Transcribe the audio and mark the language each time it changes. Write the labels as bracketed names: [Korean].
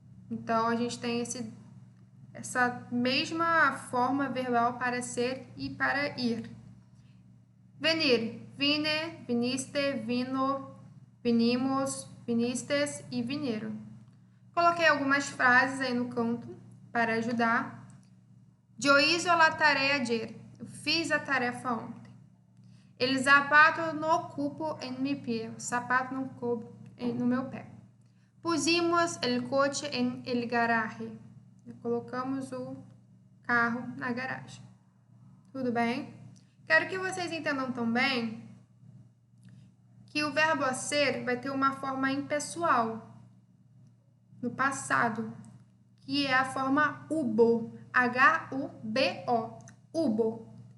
[Portuguese] Então, a gente tem essa mesma forma verbal para ser e para ir. Venir. [Spanish] Vine, viniste, vino, vinimos, vinistes e vinieron. [Portuguese] Coloquei algumas frases aí no canto para ajudar. Eu [Spanish] hice la tarea ayer. [Portuguese] Eu fiz a tarefa ontem. [Spanish] El zapato no cupo en mi pie. [Portuguese] O sapato não coube no meu pé. [Spanish] Pusimos el coche en el garaje. [Portuguese] Colocamos o carro na garagem. Tudo bem? Quero que vocês entendam também que o verbo a ser vai ter uma forma impessoal no passado, que é a forma hubo, H-U-B-O, hubo.